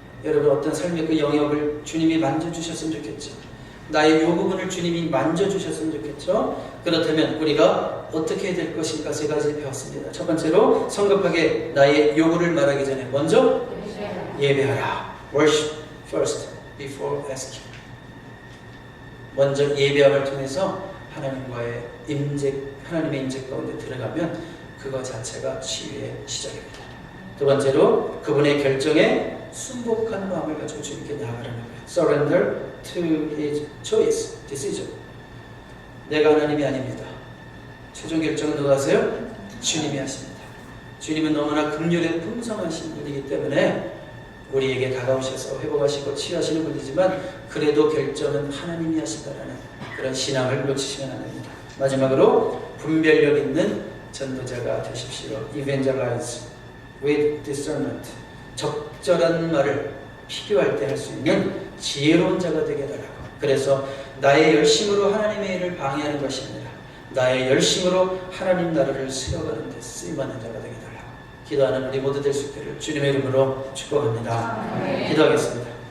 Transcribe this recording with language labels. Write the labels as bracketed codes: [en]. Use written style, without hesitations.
[ko] 여러분 어떤 삶의 그 영역을 주님이 만져주셨으면 좋겠죠. 나의 요 부분을 주님이 만져주셨으면 좋겠죠. 그렇다면 우리가 어떻게 해야 될 것인가 세 가지 배웠습니다. 첫 번째로 성급하게 나의 요구를 말하기 전에 먼저 예배하라. [en] Worship first before asking. [ko] 먼저 예배함을 통해서 하나님의 임재 가운데 들어가면 그거 자체가 치유의 시작입니다. 두 번째로 그분의 결정에 순복한 마음을 가지고 주님께 나아가라는 거예요. [en] Surrender to His choice, decision. [ko] 내가 하나님이 아닙니다. 최종 결정은 누가 하세요? 주님이 하십니다. 주님은 너무나 긍휼에 풍성하신 분이기 때문에 우리에게 다가오셔서 회복하시고 치유하시는 분이지만 그래도 결정은 하나님이 하신다라는 그런 신앙을 놓치시면 안 됩니다. 마지막으로 분별력 있는 전도자가 되십시오. [en] Evangelize with discernment. [ko] 적절한 말을 필요할 때 할 수 있는 지혜로운 자가 되게 해달라고. 그래서 나의 열심으로 하나님의 일을 방해하는 것이 아니라 나의 열심으로 하나님 나라를 세워가는 데 쓰임받는 자가 되게 해달라고. 기도하는 우리 모두 될 수 있기를 주님의 이름으로 축복합니다. 기도하겠습니다.